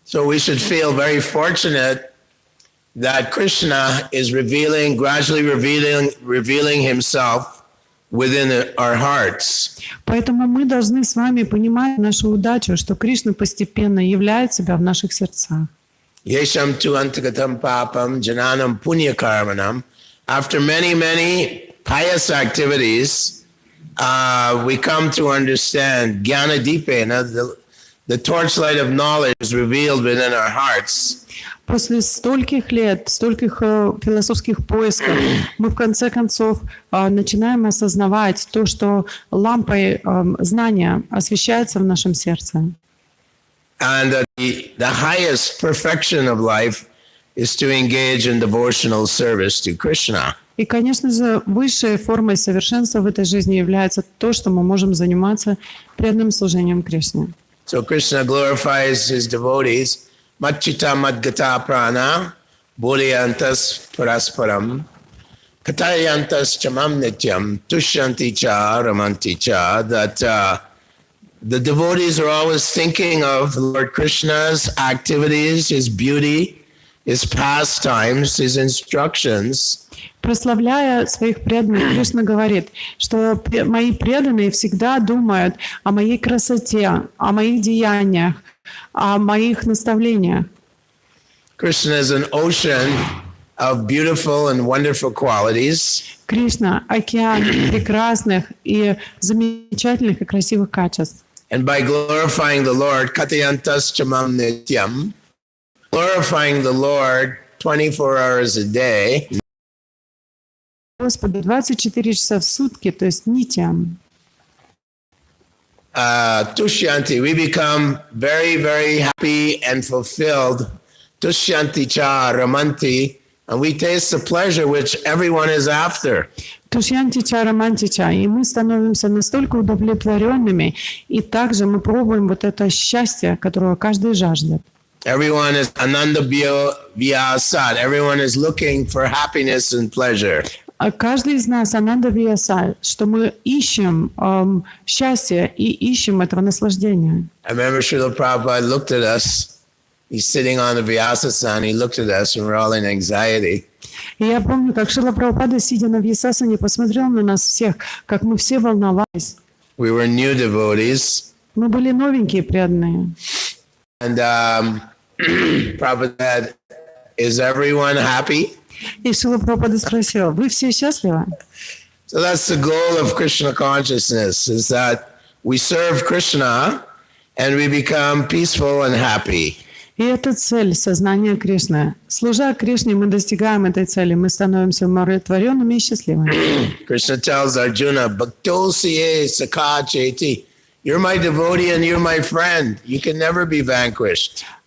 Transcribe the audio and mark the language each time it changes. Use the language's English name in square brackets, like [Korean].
[English] So we should feel very fortunate that Krishna is gradually revealing himself within our hearts. [Russian] Поэтому мы должны с вами понимать нашу удачу, что Кришна постепенно являет себя в наших сердцах. [Sanskrit] Yesham tu antagatam papam jananam punya karmanam. [English] After many pious activities, we come to understand jnana dipena, the torchlight of knowledge is revealed within our hearts. [Russian] После стольких лет, стольких философских поисков, мы в конце концов начинаем осознавать то, что лампой знания освещается в нашем сердце. [English] And the highest perfection of life is to engage in devotional service to Krishna. [Russian] И, конечно же, высшей формой совершенства в этой жизни является то, что мы можем заниматься преданным служением Кришне. [English] So Krishna glorifies his devotees. [Sanskrit] Machita madgata prana bodhyantas parasparam katayantas chamam nityam tushyanti cha ramanti cha. [English] That the devotees are always thinking of Lord Krishna's activities, his beauty, his pastimes, his instructions. [Russian] Прославляя своих преданных, Кришна говорит, что мои преданные всегда думают о моей красоте, о моих деяниях, о моих наставлениях. [English] Krishna is an ocean of beautiful and wonderful qualities. [Russian] Кришна – океан прекрасных и замечательных и красивых качеств. [English] And by glorifying the Lord, [Sanskrit] katayantas chamam nityam, [English] glorifying the Lord 24 hours a day, [Russian] Господу 24 часа в сутки, то есть нитям. [English] Tushyanti, we become very, very happy and fulfilled. [Sanskrit] Tushyanti cha ramanti, [English] and we taste the pleasure which everyone is after. [Sanskrit] Тушьянтича, романтича, [Russian] и мы становимся настолько удовлетворенными, и также мы пробуем вот это счастье, которого каждый жаждет. [English] Everyone is ananda vyasat. Everyone is looking for happiness and pleasure. [Russian] А каждый из нас ананда вияса, что мы ищем счастье и ищем этого наслаждения. [English] I remember Srila Prabhupada looked at us. He's sitting on the Vyasasana. He looked at us and we're all in anxiety. [Russian] И я помню, как Шрила Прабхупада, сидя на Вьясасане, посмотрел на нас всех, как мы все волновались. [English] We were new devotees. [Russian] Мы были новенькие преданные. [English] And Prabhupada said, is everyone happy? [Russian] И Шрила Прабхупада спросил, вы все счастливы? [English] So that's the goal of Krishna consciousness, is that we serve Krishna and we become peaceful and happy. [Russian] И это цель сознания Кришны. Служа Кришне, мы достигаем этой цели, мы становимся умиротворенными и счастливыми. [English] Krishna tells Arjuna, [Sanskrit] Bhaktosiye Sakha Cheti, [English] you're my devotee and you're my friend. You can never be vanquished.